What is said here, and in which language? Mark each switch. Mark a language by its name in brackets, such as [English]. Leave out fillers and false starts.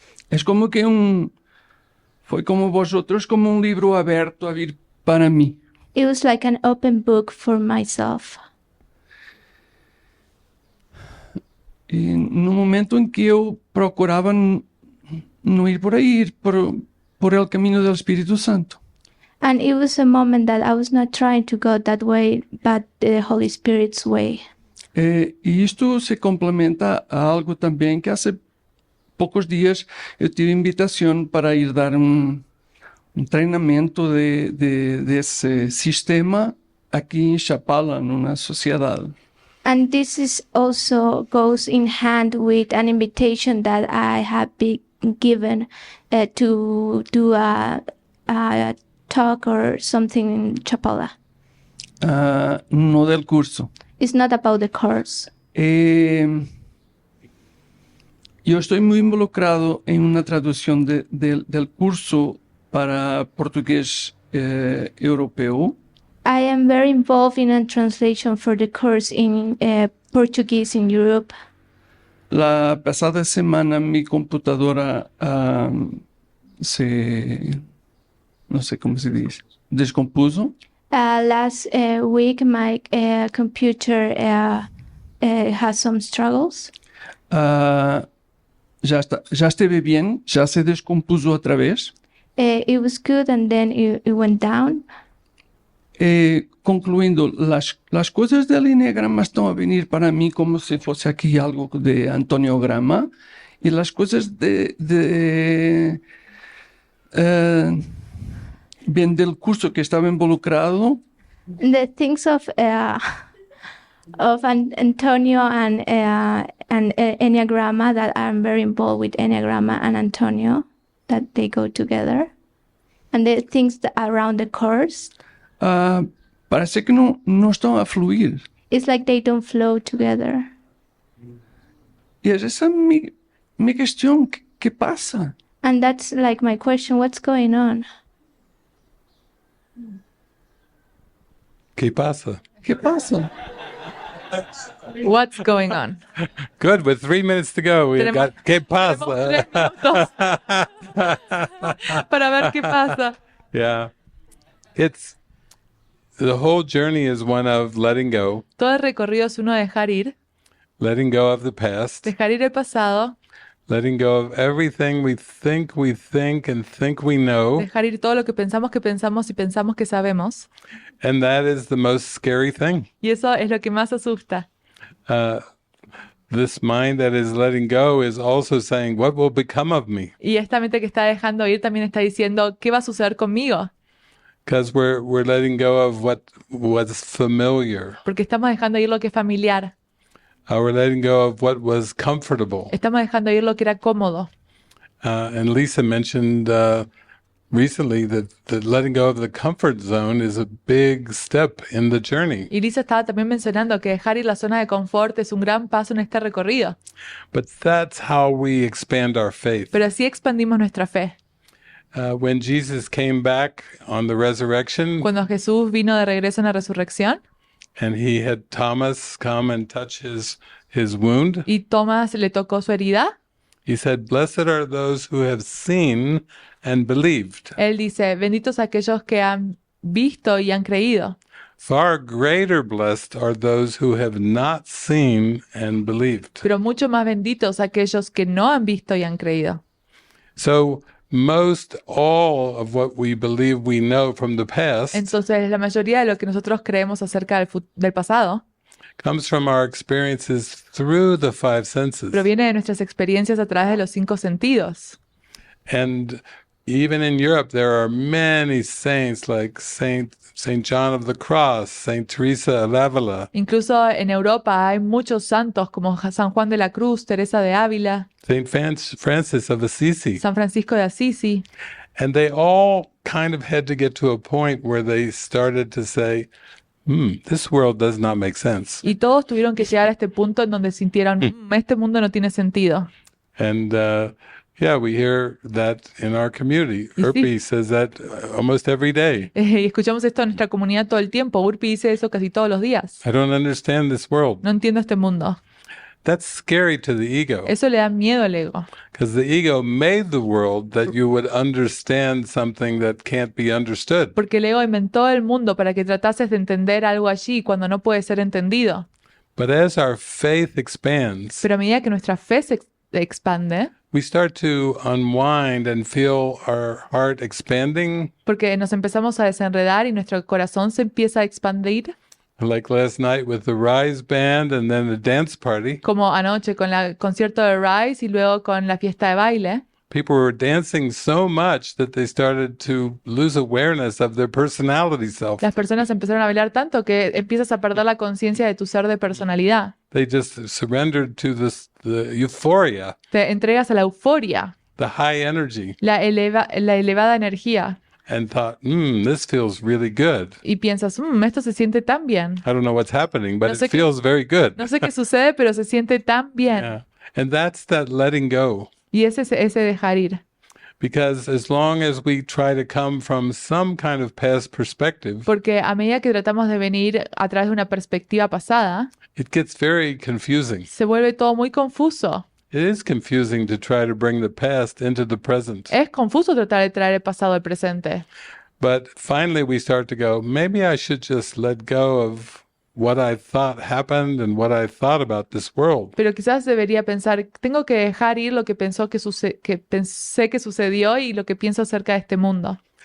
[Spanish] Es como que fue como vosotros, como un libro abierto a abrir para mí. [English] It was like an open book for myself. [Spanish] Y en un momento en que yo procuraba no ir por ahí, ir por el camino del Espíritu Santo. [English] And it was a moment that I was not trying to go that way, but the Holy Spirit's way. [Spanish] Y esto se complementa a algo también que hace pocos días yo tuve invitación para ir dar un entrenamiento de ese sistema aquí en Chapala, en una sociedad. [English] And this is also goes in hand with an invitation that I have been given to do a talk or something in Chapala. [Spanish] No del curso. [English] It's not about the course. [Spanish] Yo estoy muy involucrado en una traducción del curso para portugués europeo. [English] I am very involved in a translation for the course in Portuguese in Europe. [Spanish] La pasada semana mi computadora no sé cómo se dice, descompuso. [English] Last week, my computer has some struggles. [Spanish] Ya estuve bien, ya se descompuso otra vez. [English] It was good and then it went down. [Spanish] Concluyendo, las cosas del enneagrama están a venir para mí como si fuese aquí algo de antoniograma, y las cosas bien del curso que estaba involucrado. [English] The things of Antonio and Enneagramma, that I'm very involved with Enneagramma and Antonio, that they go together, and the things around the course. [Spanish] Parece que no están a fluir. [English] It's like they don't flow together. [Spanish] Y esa es mi cuestión, ¿qué pasa? [English] And that's like my question, what's going on? [Spanish] ¿Qué pasa? ¿Qué pasa? [English] What's going on? Good. With 3 minutes to go, we've got [Spanish] ¿Qué pasa? Para ver qué pasa. [English] Yeah. The whole journey is one of letting go. [Spanish] Todo el recorrido es uno de dejar ir. [English] Letting go of the past. [Spanish] Dejar ir el pasado. [English] Letting go of everything we think and think we know. [Spanish] Dejar ir todo lo que pensamos y pensamos que sabemos. [English] And that is the most scary thing. [Spanish] Y eso es lo que más asusta. [English] This mind that is letting go is also saying, what will become of me? [Spanish] Y esta mente que está dejando ir también está diciendo, ¿qué va a suceder conmigo? [English] Because we're letting go of what was familiar. [Spanish] Porque estamos dejando ir lo que es familiar. [English] We're letting go of what was comfortable. [Spanish] Estamos dejando ir lo que era cómodo. [English] And Lisa mentioned recently that letting go of the comfort zone is a big step in the journey. [Spanish] Y Lisa estaba también mencionando que dejar ir la zona de confort es un gran paso en este recorrido. [English] But that's how we expand our faith. [Spanish] Pero así expandimos nuestra fe. [English] When Jesus came back on the resurrection, [Spanish] Cuando Jesús vino de regreso en la resurrección, [English] and he had Thomas come and touch his wound, [Spanish] y Tomás le tocó su herida, [English] he said, "Blessed are those who have seen and believed." [Spanish] él dice, benditos aquellos que han visto y han creído. [English] Far greater blessed are those who have not seen and believed. [Spanish] Pero mucho más benditos aquellos que no han visto y han creído. [English] So most all of what we believe we know from the past [Spanish] Entonces, la mayoría de lo que nosotros creemos acerca del pasado [English] comes from our experiences through the five senses. [Spanish] proviene de nuestras experiencias a través de los 5 sentidos. [English] And even in Europe, there are many saints like Saint John of the Cross, Saint Teresa of Avila, [Spanish] Incluso en Europa hay muchos santos como San Juan de la Cruz, Teresa de Ávila, [English] Saint Francis of Assisi. [Spanish] San Francisco de Asisi. [English] And they all kind of had to get to a point where they started to say, this world does not make sense. [Spanish] Y todos tuvieron que llegar a este punto en donde sintieron, este mundo no tiene sentido. [English] And yeah, we hear that in our community. [Spanish] Y sí. [English] Urpi says that almost every day. [Spanish] Y escuchamos esto en nuestra comunidad todo el tiempo. Urpi dice eso casi todos los días. [English] I don't understand this world. [Spanish] No entiendo este mundo. [English] That's scary to the ego. [Spanish] Eso le da miedo al ego. [English] Because the ego made the world that you would understand something that can't be understood. [Spanish] Porque el ego inventó el mundo para que tratases de entender algo allí cuando no puede ser entendido. [English] But as our faith expands, [Spanish] Pero a medida que nuestra fe se expande, [English] we start to unwind and feel our heart expanding. [Spanish] porque nos empezamos a desenredar y nuestro corazón se empieza a expandir, [English] Like last night with the Rise Band and then the dance party. [Spanish] como anoche con el concierto de Rise y luego con la fiesta de baile. [English] People were dancing so much that they started to lose awareness of their personality self. [Spanish] Las personas empezaron a bailar tanto que empiezas a perder la conciencia de tu ser de personalidad. [English] They just surrendered to the euphoria, [Spanish] Te entregas a la euforia, [English] the high energy, [Spanish] la elevada energía, [English] and thought, this feels really good. [Spanish] y piensas, esto se siente tan bien. [English] I don't know what's happening, but [Spanish] No sé [English] it feels very good. [Spanish] No sé qué sucede, pero se siente tan bien. [English] Yeah. And that's that letting go. [Spanish] Y ese dejar ir. [English] Because as long as we try to come from some kind of past perspective, [Spanish] Porque a medida que tratamos de venir a través de una perspectiva pasada, [English] it gets very confusing. [Spanish] se vuelve todo muy confuso. [English] It is confusing to try to bring the past into the present. [Spanish] Es confuso tratar de traer el pasado al presente. [English] But finally we start to go, maybe I should just let go of what I thought happened and what I thought about this world. [Spanish] Pero quizás debería pensar, tengo que dejar ir lo que pensé que sucedió y lo que pienso acerca de este mundo.